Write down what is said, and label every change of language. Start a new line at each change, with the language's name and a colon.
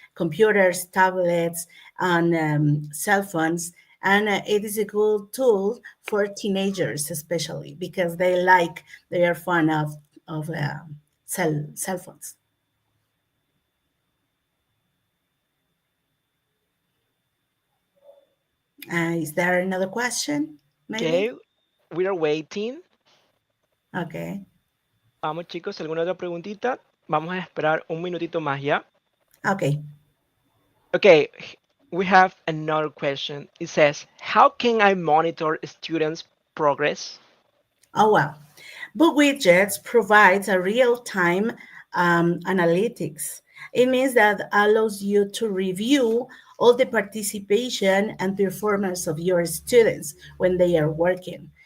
English: Computers, tablets, and cell phones, and it is a good tool for teenagers, especially because they are fond of cell phones. Is there another question? Maybe. Okay, we are waiting. Okay.
Spanish: Vamos chicos, ¿alguna otra preguntita? Vamos a esperar un minutito más, ¿ya?
English: Okay. Okay, we have another question. It says, how can I monitor students' progress? Oh, well. Book Widgets provides a real-time analytics. It means that allows you to review all the participation and performance of your students when they are working.